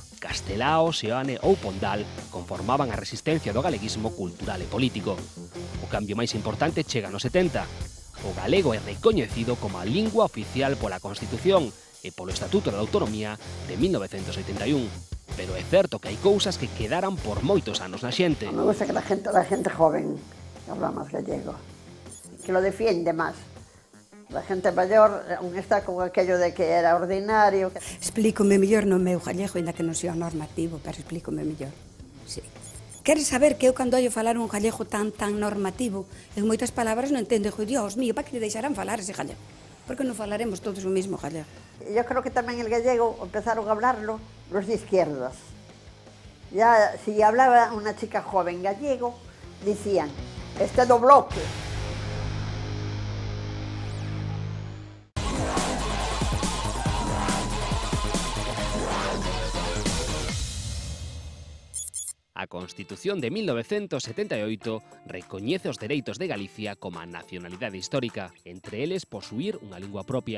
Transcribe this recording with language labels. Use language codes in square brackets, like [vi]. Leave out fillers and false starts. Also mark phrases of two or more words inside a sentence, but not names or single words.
[gl] Castelao, Seoane ou Pondal conformaban a resistencia do galeguismo cultural e político. O cambio máis importante chega nos 70. O galego é recoñecido como a lingua oficial pola Constitución e polo Estatuto de Autonomía de 1981. pero é certo que hai cousas que quedaran por moitos anos na xente. [es] Me gusta que la gente joven habla más gallego, que lo defiende más. La gente mayor aún está con aquello de que era ordinario. [gl] Explícome mellor no meu gallego, ainda que non sea normativo, pero explícome mellor. Sí. Queres saber que eu cando ollo falar un gallego tan normativo, en moitas palabras non entendo, [es] Dios mío, [gl] para que le deixarán falar ese gallego? Porque non falaremos todos o mismo gallego. [es] Yo creo que también el gallego empezaron a hablarlo los de izquierdas. Ya si hablaba una chica joven gallego, decían, [gl] este do bloque. A Constitución de 1978 recoñece os dereitos de Galicia como a nacionalidade histórica, entre eles posuir unha lingua propia.